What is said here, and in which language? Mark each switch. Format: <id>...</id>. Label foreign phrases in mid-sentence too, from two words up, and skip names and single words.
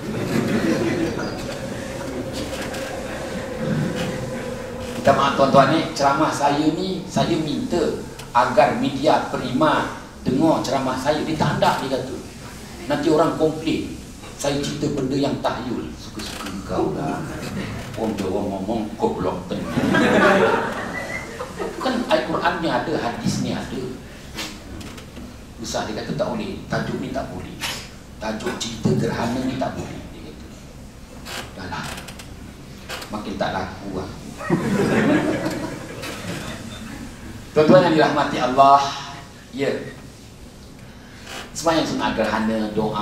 <ms>Kita maaf tuan-tuan ni, ceramah saya ni, saya minta agar media Prima dengar ceramah saya. Dia tak ada, dia kata nanti orang komplain saya cerita benda yang tahyul. Suka-suka kau lah. Orang Jawa ngomong goblok tenang. Kan Al-Quran ni ada, hadis ni ada. Besar dia kata tak boleh, tajuk ni tak boleh, tajuk cerita gerhana ni tak boleh. Dia kata dah lah, makin tak laku lah. Tuan-tuan yang dirahmati Allah, ya, sembahyang sunat gerhana, doa.</ms>